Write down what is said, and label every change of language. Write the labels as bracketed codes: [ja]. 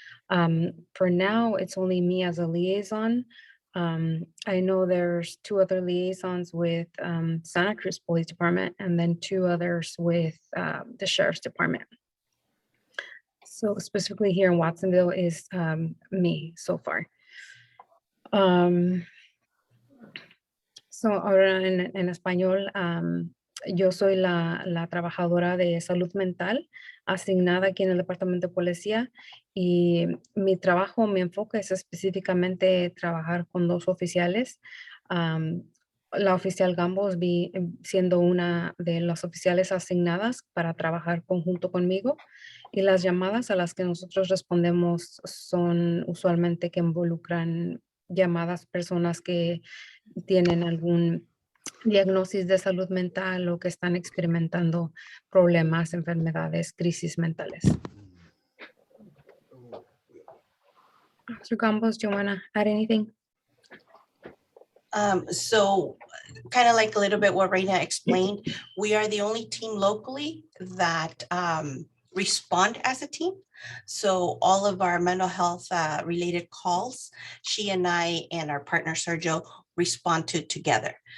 [en] For now, it's only me as a liaison. I know there's 2 other liaisons with Santa Cruz Police Department and then 2 others with the Sheriff's Department. So specifically here in Watsonville is me so far. [es] So ahora en español, yo soy la trabajadora de salud mental asignada aquí en el departamento de policía y mi trabajo, mi enfoque es específicamente trabajar con 2 oficiales. La oficial Gambos siendo una de las oficiales asignadas para trabajar conjunto conmigo y las llamadas a las que nosotros respondemos son usualmente que involucran llamadas personas que tienen algún diagnosis de salud mental o que están experimentando problemas, enfermedades, crisis mentales. [en] Mr. Gambos, do you want to add anything? So kind of like a little bit what Reina explained, we are the only team locally that respond as a team. So all of our mental health related calls, she and I and our partner Sergio respond to together.